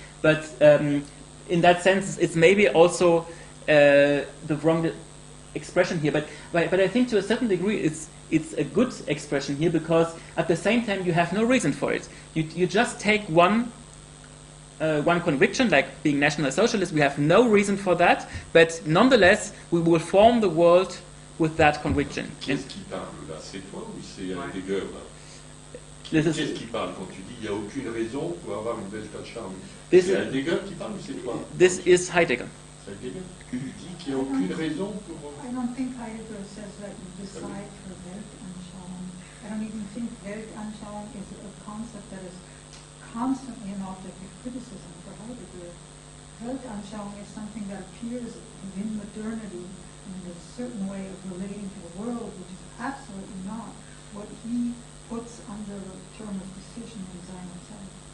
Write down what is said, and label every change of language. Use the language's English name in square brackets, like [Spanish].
[English] But in that sense, it's maybe also the wrong expression here. But I think to a certain degree, it's a good expression here because at the same time you have no reason for it. You just take one conviction, like being National Socialist. We have no reason for that, but nonetheless we will form the world with that conviction. [French] Qu'est-ce qui parle là? C'est toi ou c'est Heidegger? Qu'est-ce qui parle quand tu dis il n'y a aucune raison pour avoir une Weltanschauung? C'est Heidegger qui parle ou c'est toi? [English] This is Heidegger. [French] C'est Heidegger? Tu dis qu'il n'y a aucune raison pour... [English] I don't think Heidegger says that you decide for Weltanschauung. I don't even think Weltanschauung is a concept that is constantly an object of criticism for Heidegger. Weltanschauung is something that appears within modernity in a certain way of relating to the world, which is absolutely not what he puts under the term of decision in Sein und Zeit.